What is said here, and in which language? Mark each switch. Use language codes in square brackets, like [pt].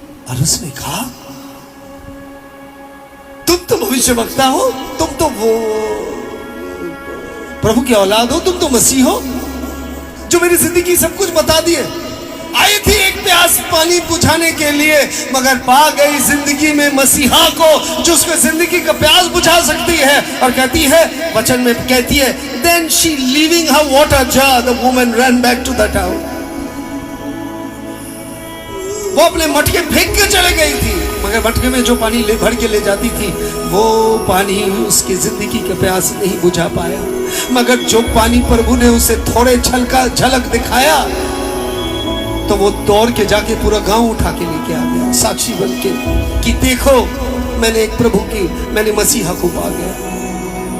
[hi] और उसने कहा तुम तो भविष्यवक्ता हो, तुम तो वो प्रभु की औलाद हो, तुम तो मसीह हो जो मेरी जिंदगी सब कुछ बता दिए। आई थी एक प्यास पानी बुझाने के लिए, मगर पा गई जिंदगी में मसीहा को जो उसको जिंदगी का प्यास बुझा सकती है। और कहती है, वचन में कहती है, [en] then she leaving her water jar, the woman ran back to the town. [hi] वो अपने मटके फेंक के चले गई थी, मगर मटके में जो पानी भर के ले जाती थी वो पानी उसकी जिंदगी का प्यास नहीं बुझा पाया। मगर जो पानी प्रभु ने उसे थोड़े झलक दिखाया तो वो दौड़ के जाके पूरा गांव उठा के लेके आ गया, साक्षी बन के कि देखो मैंने एक प्रभु की, मैंने मसीहा को पा गया।